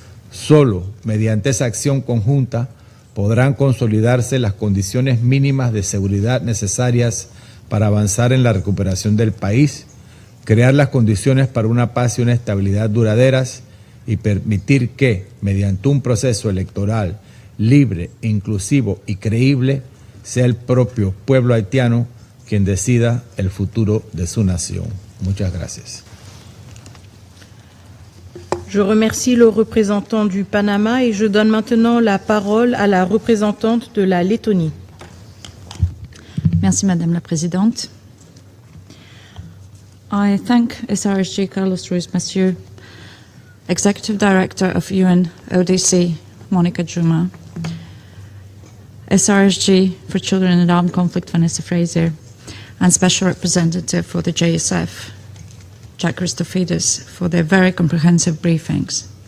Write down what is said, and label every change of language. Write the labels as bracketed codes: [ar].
[es] Solo mediante esa acción conjunta podrán consolidarse las condiciones mínimas de seguridad necesarias para avanzar en la recuperación del país, crear las condiciones para una paz y una estabilidad duraderas y permitir que, mediante un proceso electoral libre, inclusivo y creíble, sea el propio pueblo haitiano quien decida el futuro de su nación. Muchas gracias. [fr] Je remercie le représentant du Panama et je donne maintenant la parole à la représentante de la Lettonie. Merci Madame la Présidente. [en] I thank SRSG Carlos Ruiz Massieu, Executive Director of UN ODC, Monica Juma, SRSG for Children in Armed Conflict, Vanessa Fraser, and Special Representative for the JSF, Jack Christofides, for their very comprehensive briefings.